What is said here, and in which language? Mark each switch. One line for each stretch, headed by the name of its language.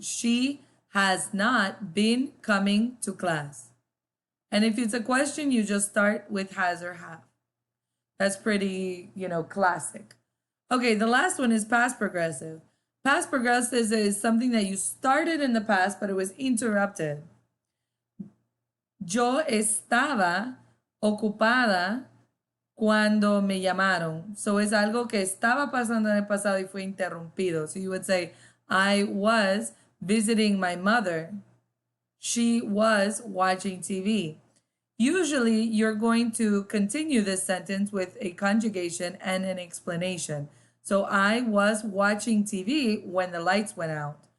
English: She has not been coming to class. And if it's a question, you just start with has or have. That's pretty, classic. Okay, the last one is past progressive. Past progressive is something that you started in the past, but it was interrupted.
Spanish: Yo estaba ocupada cuando me llamaron. So es algo que estaba pasando en el pasado y fue interrumpido.
English: So you would say, I was visiting my mother. She was watching TV. Usually you're going to continue this sentence with a conjugation and an explanation. So I was watching TV when the lights went out.